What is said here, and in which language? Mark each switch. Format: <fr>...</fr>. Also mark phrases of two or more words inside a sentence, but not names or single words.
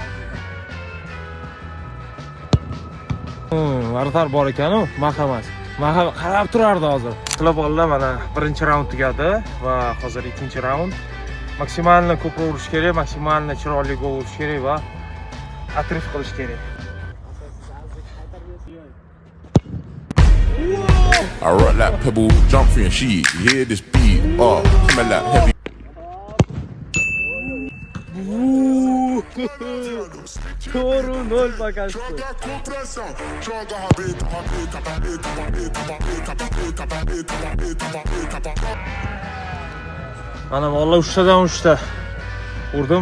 <uz>Vartar bor ekan-ku, marhamat. Qarab turardi hozir. Qilib oldi, mana birinchi raund tugadi va hozir ikkinchi raund. Maksimalni ko'proq urish kerak, maksimalni chiroyli gol urish kerak va atrif qilish kerak.</uz> <en>I rock like pebble, jump free and sheet. You hear this beat? Coming like heavy.</en> <uz>To'g'ri, 0 pakashdi. Mana vallahi 3 tadan 3 ta urdim.</uz>